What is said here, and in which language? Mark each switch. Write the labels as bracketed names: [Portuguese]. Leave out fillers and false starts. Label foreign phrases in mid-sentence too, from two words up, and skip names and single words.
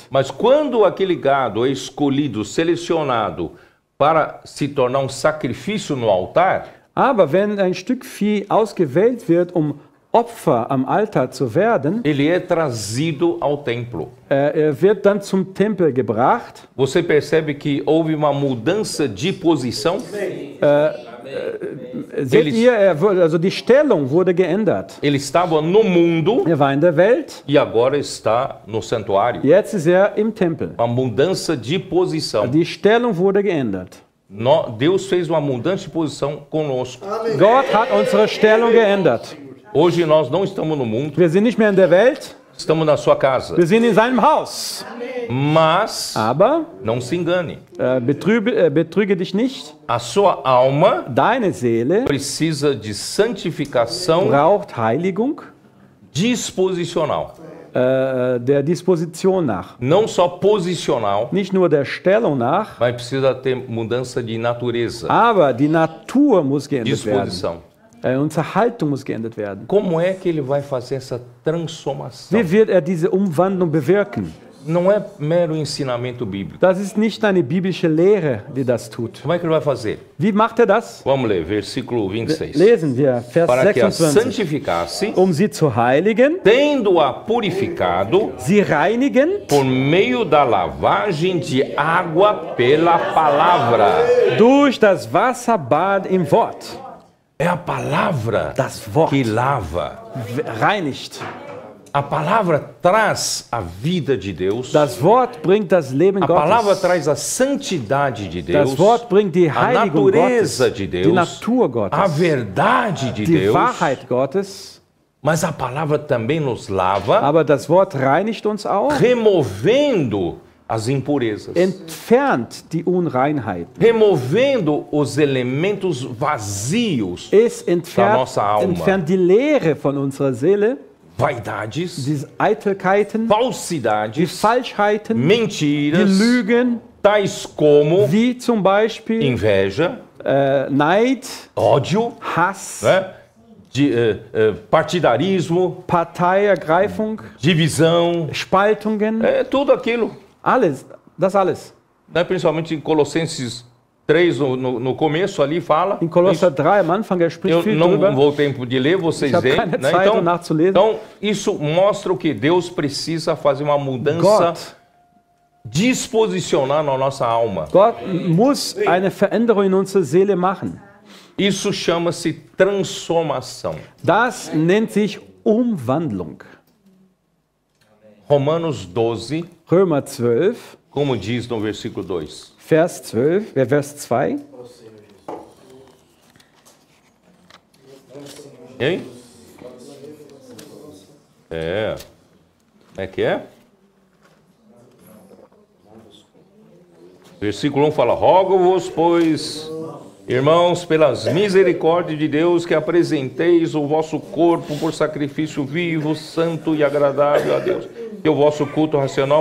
[Portuguese] Mas quando aquele gado é escolhido, selecionado para se tornar um sacrifício no altar, [German] Aber wenn ein Stück Vieh ausgewählt wird, Opfer am Altar zu werden, [Portuguese] ele é trazido ao templo. [German] Wird dann zum Tempel gebracht. [Portuguese] Você percebe que houve uma mudança de posição? [German] Seht ihr, also die Stellung wurde geändert. [Portuguese] Ele estava no mundo [German] War in der Welt, [Portuguese] e agora está no santuário. [German] jetzt ist im Tempel. [Portuguese] Uma mudança de posição. [German] Die Stellung wurde geändert. [Portuguese] Deus fez uma mudança de posição conosco. [German] Gott hat unsere Stellung geändert. [Portuguese] Hoje nós não estamos no mundo, [German] Wir sind nicht mehr in der Welt, [Portuguese] estamos na sua casa. [German] wir sind in seinem Haus. [Portuguese] Mas [German] Aber [Portuguese] não se engane, [German] betrüge dich nicht, [Portuguese] a sua alma [German] deine Seele [Portuguese] precisa de santificação [German] braucht Heiligung [Portuguese] disposicional. [German] Der Disposition nach. [Portuguese] Não só posicional, [German] Nicht nur der Stellung nach, [Portuguese] mas precisa ter mudança de natureza, [German] aber die Natur muss geändert werden. [Portuguese] disposição. [German] Unsere Haltung muss geändert werden. [Portuguese] Como é que ele vai fazer essa transformação? [German] Wie wird diese Umwandlung bewirken? [Portuguese] Não é mero ensinamento bíblico. [German] Das ist nicht eine biblische Lehre, die das tut. [Portuguese] Como é que ele vai fazer? [German] Wie macht das? [Portuguese] Vamos ler, versículo 26. [German] Lesen wir Vers [Portuguese] Para que a [German] 26. [Portuguese] santificasse, [German] Sie zu heiligen, [Portuguese] tendo-a purificado [German] sie reinigen [Portuguese] por meio da lavagem de água pela palavra. [German] durch das Wasserbad im Wort. [Portuguese] É a palavra [German] Das Wort. [Portuguese] que lava. [German] reinigt. [Portuguese] A palavra traz a vida de Deus. [German] Das Wort bringt das Leben [Portuguese] A palavra [German] Gottes. [Portuguese] traz a santidade de Deus. [German] Das Wort bringt die [Portuguese] a [German] Heiligung Gottes, [Portuguese] natureza de [German] die [Portuguese] Deus. [German] Natur Gottes, [Portuguese] A verdade de [German] die [Portuguese] Deus. [German] Wahrheit Gottes. [Portuguese] Mas a palavra também nos lava, [German] Aber das Wort reinigt uns auch, [Portuguese] removendo as impurezas. [German] entfernt die Unreinheit. [Portuguese] Removendo os elementos vazios, [German] Es [Portuguese] Da nossa alma. [German] entfernt die Leere von unserer Seele, [Portuguese] vaidades, [German] diese Eitelkeiten, die [Portuguese] falsidades, [German] Falschheiten, die [Portuguese] mentiras, [German] Lügen, [Portuguese] tais como [German] wie zum Beispiel [Portuguese] inveja, [German] Neid, [Portuguese] ódio, [German] Hass, [Portuguese] né? Partidarismo, [German] Parteiergreifung, [Portuguese] divisão, [German] Spaltungen, [Portuguese] tudo aquilo. [German] alles, das alles. [Portuguese] Né? Principalmente em Colossenses 3, no começo ali fala. [German] In Kolosser 3 am Anfang, spricht [Portuguese] Eu [German] viel [Portuguese] não [German] drüber. [Portuguese] vou tempo de ler, vocês [German] Ich habe [Portuguese] veem. [German] keine [Portuguese] Né? [German] Zeit, um nachzulesen. [Portuguese] Então, isso mostra o que Deus precisa fazer uma mudança, [German] Gott, [Portuguese] disposicionar na nossa alma. [German] Gott muss eine Veränderung in unserer Seele machen. [Portuguese] Isso chama-se transformação. [German] Das nennt sich Umwandlung. [Portuguese] Romanos 12, [German] Römer 12, [Portuguese] como diz no versículo 2. [German] Vers 12, Vers 2. [Portuguese] Hein? Como é que é? Versículo 1 fala: rogo-vos, pois, irmãos, pelas misericórdias de Deus, que apresenteis o vosso corpo por sacrifício vivo, santo e agradável a Deus, que é o vosso culto racional.